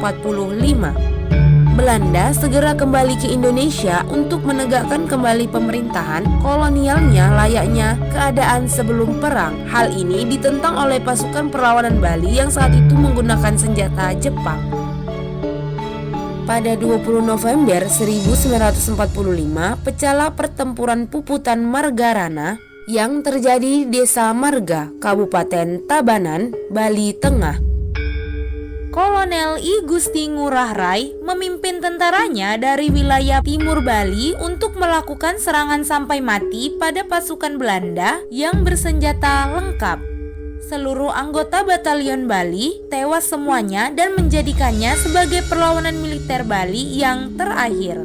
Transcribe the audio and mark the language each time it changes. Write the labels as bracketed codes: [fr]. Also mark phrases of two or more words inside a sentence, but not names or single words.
[id] Belanda segera kembali ke Indonesia untuk menegakkan kembali pemerintahan kolonialnya layaknya keadaan sebelum perang. Hal ini ditentang oleh pasukan perlawanan Bali yang saat itu menggunakan senjata Jepang. Pada 20 November 1945, pecahlah pertempuran Puputan Margarana yang terjadi di Desa Marga, Kabupaten Tabanan, Bali Tengah. Kolonel I Gusti Ngurah Rai memimpin tentaranya dari wilayah timur Bali untuk melakukan serangan sampai mati pada pasukan Belanda yang bersenjata lengkap. Seluruh anggota batalion Bali tewas semuanya dan menjadikannya sebagai perlawanan militer Bali yang terakhir.